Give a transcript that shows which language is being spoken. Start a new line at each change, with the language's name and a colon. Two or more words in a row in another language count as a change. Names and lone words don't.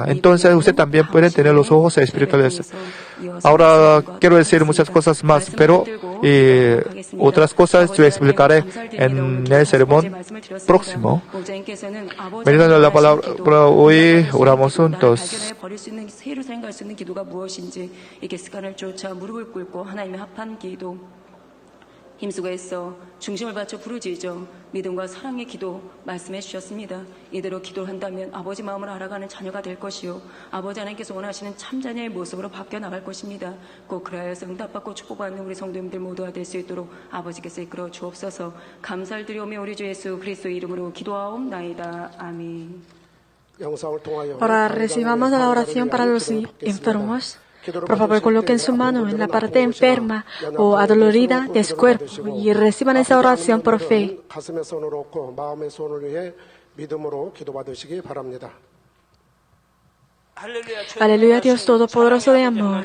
Spanish: Entonces ustedes también pueden tener los ojos espirituales. Ahora quiero decir muchas cosas más, pero otras cosas yo explicaré en el sermón próximo. Meditando la palabra hoy, oramos juntos.
Korean: 힘쓰고 애써 중심을 바쳐 부르짖어 믿음과 사랑의 기도 말씀해 주셨습니다. 이대로 기도를 한다면 아버지 마음을 알아가는 자녀가 될 것이요 아버지 하나님께서 원하시는 참자녀의 모습으로 바뀌어 나갈 것입니다. 꼭 그리하여서 응답받고 축복받는 우리 성도님들 모두가 될 수 있도록 아버지께서 이끌어 주옵소서. 감사를 드리오며 우리 주 예수 그리스도의 이름으로 기도하옵나이다. 아멘.
Spanish: Ahora recibamos la oración para los enfermos. Por favor, coloquen su mano en la parte enferma o adolorida de su cuerpo y reciban esa oración por fe. Aleluya, Dios Todopoderoso de amor.